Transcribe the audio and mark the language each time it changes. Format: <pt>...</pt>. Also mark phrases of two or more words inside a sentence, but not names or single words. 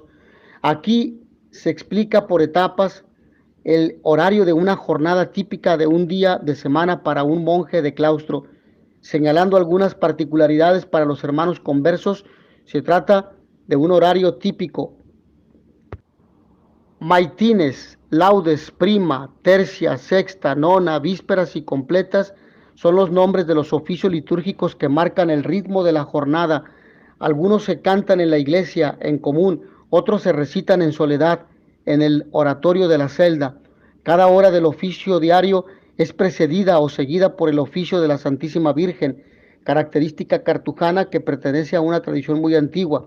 <es>Aquí se explica por etapas el horario de una jornada típica de un día de semana para un monje de claustro, señalando algunas particularidades para los hermanos conversos. Se trata de un horario típico. Maitines, laudes, prima, tercia, sexta, nona, vísperas y completas son los nombres de los oficios litúrgicos que marcan el ritmo de la jornada. Algunos se cantan en la iglesia en común, otros se recitan en soledad en el oratorio de la celda. Cada hora del oficio diario es precedida o seguida por el oficio de la Santísima Virgen, característica cartujana que pertenece a una tradición muy antigua.</es>